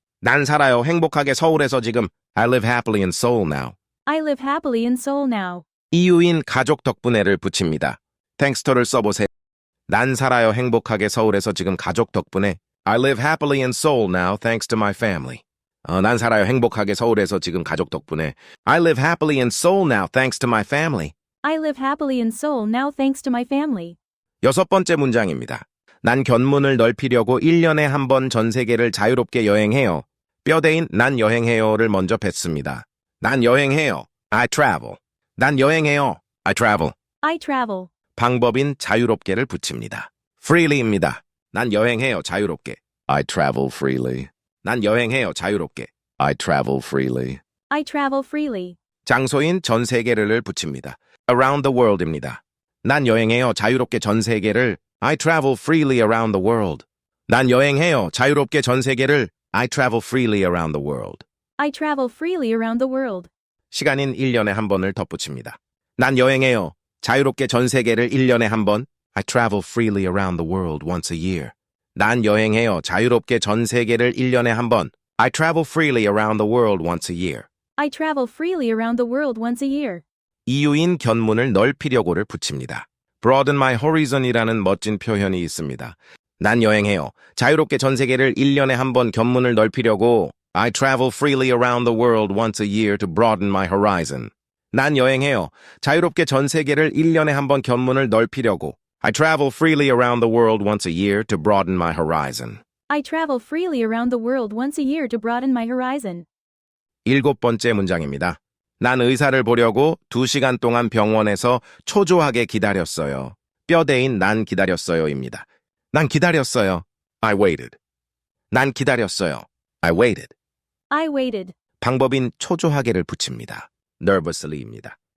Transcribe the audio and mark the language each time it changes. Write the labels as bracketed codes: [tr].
[ko] 난 살아요 행복하게 서울에서 지금. [en] I live happily in Seoul now. I live happily in Seoul now. [ko] 이유인 가족 덕분에를 붙입니다. thanks토를 써보세요. 난 살아요 행복하게 서울에서 지금 가족 덕분에. [en] I live happily in Seoul now thanks to my family. [ko] 난 살아요. 행복하게 서울에서 지금 가족 덕분에. [en] I live happily in Seoul now thanks to my family. I live happily in Seoul now thanks to my family. [ko] 여섯 번째 문장입니다. 난 견문을 넓히려고 1년에 한 번 전 세계를 자유롭게 여행해요. 뼈대인 난 여행해요를 먼저 뱉습니다. 난 여행해요. [en] I travel. [ko] 난 여행해요. I travel. [en] I travel. [ko] 방법인 자유롭게를 붙입니다. freely입니다. 난 여행해요. 자유롭게. [en] I travel freely. [ko] 난 여행해요. 자유롭게. [en] I travel freely. I travel freely. [ko] 장소인 전 세계를 붙입니다. around the world입니다. 난 여행해요. 자유롭게 전 세계를. [en] I travel freely around the world. [ko] 난 여행해요. 자유롭게 전 세계를. [en] I travel freely around the world. I travel freely around the world. [ko] 시간인 1년에 한 번을 덧붙입니다. 난 여행해요. 자유롭게 전 세계를 1년에 한 번. [en] I travel freely around the world once a year. [ko] 난 여행해요. 자유롭게 전 세계를 1년에 한 번. [en] I travel freely around the world once a year. I travel freely around the world once a year. [ko] 이유인 견문을 넓히려고를 붙입니다. [en] broaden my horizon [ko] 이라는 멋진 표현이 있습니다. 난 여행해요. 자유롭게 전 세계를 1년에 한 번 견문을 넓히려고 [en] I travel freely around the world once a year to broaden my horizon. [ko] 난 여행해요. 자유롭게 전 세계를 1년에 한 번 견문을 넓히려고 [en] I travel freely around the world once a year to broaden my horizon. I travel freely around the world once a year to broaden my horizon. [ko] 일곱 번째 문장입니다. 난 의사를 보려고 2시간 동안 병원에서 초조하게 기다렸어요. 뼈대인 난 기다렸어요입니다. 난 기다렸어요. [en] I waited. [ko] 난 기다렸어요. I waited. [en] I waited. [ko] 방법인 초조하게를 붙입니다. nervously입니다.